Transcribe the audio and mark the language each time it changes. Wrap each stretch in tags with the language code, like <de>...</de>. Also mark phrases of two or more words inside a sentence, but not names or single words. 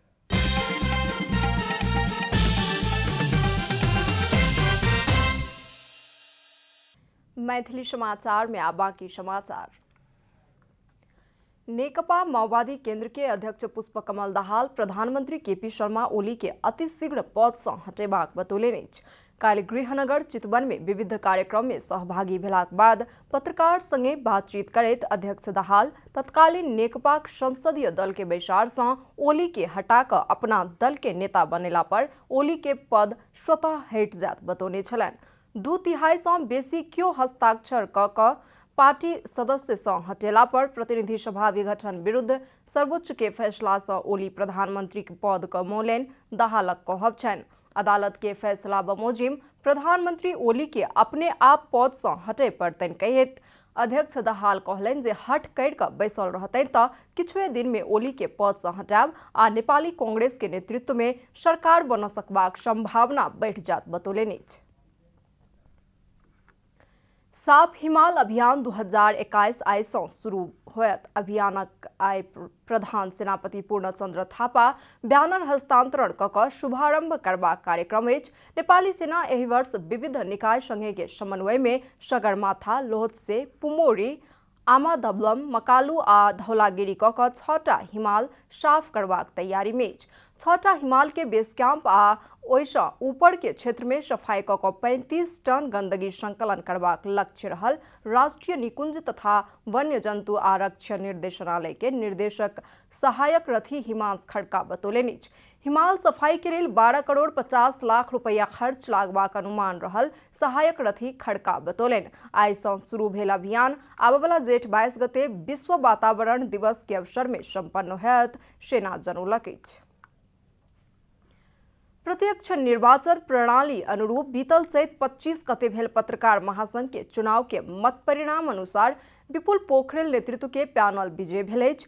<mai>मैथिली समाचार में आप बाकी समाचार। नेकपा माओवादी केंद्र के अध्यक्ष पुष्पकमल दाहाल प्रधानमंत्री केपी शर्मा ओली के अतिशीघ्र पद से हटेबाक बतौलनि अछि। काल्हि गृहनगर चितवन में विविध कार्यक्रम में सहभागी भेलाक बाद पत्रकार संगे बातचीत करैत अध्यक्ष दाहाल तत्कालीन नेकपा संसदीय दल के बैसार से ओली के हटा कऽ अपना दल के नेता बनेला पर ओली के पद स्वतः हटि जायत बतौने छलनि। 2/3 से बेसी क्यों हस्ताक्षर कऽ पार्टी सदस्य से हटेला पर प्रतिनिधि सभा विघटन विरुद्ध सर्वोच्च के फैसला से ओली प्रधानमंत्री के पद क मौलैन दाहालक कहब छनि। अदालत के फैसला बमोजिम प्रधानमंत्री ओली के अपने आप पद से हटे पड़तनि कहैत अध्यक्ष दाहाल कहलनि जे हट करि कऽ बैसल रहतनि तऽ किछुए दिन में ओली के पद से हटायब आ नेपाली कांग्रेस के नेतृत्व में सरकार बन सकबाक संभावना बढ़ि जायत बतौलनि अछि। साफ हिमाल अभियान 2021 आइ से शुरू होयत। अभियानक आइ प्रधान सेनापति पूर्णचंद्र थापा बैनर हस्तांतरण कऽ शुभारंभ करबाक कार्यक्रम अछि। नेपाली सेना एहि वर्ष विविध निकाय संघ के समन्वय में सगरमाथा, लोहतसे, पुमोरी आमा दबलम, मकालू आ धौलागिरी क 6टा हिमाल साफ करबाक तैयारी में। 6टा हिमाल के बेस कैंप आ ओइसा ऊपर के क्षेत्र में सफाई क 35 टन गंदगी संकलन करबाक लक्ष्य रहल। राष्ट्रीय निकुंज तथा वन्य जंतु आरक्षण निर्देशनालय के निर्देशक सहायक रथी हिमांश खड़का बतौलनि। हिमाल सफाई के लिए 12 करोड़ 50 लाख रुपया खर्च लागबाक अनुमान रहल। सहायक रथी खड़का बतौलनि। आइ सँ शुरू भेल अभियान आबवला जेठ 22 गते विश्व वातावरण दिवस के अवसर में संपन्न होयत, सेना जनौलक अछि। प्रत्यक्ष निर्वाचन प्रणाली अनुरूप बीतल चैत 25 गते भेल पत्रकार महासंघ के चुनाव के मत परिणाम अनुसार विपुल पोखरेल नेतृत्व के पैनल विजय भेल अछि।</mai>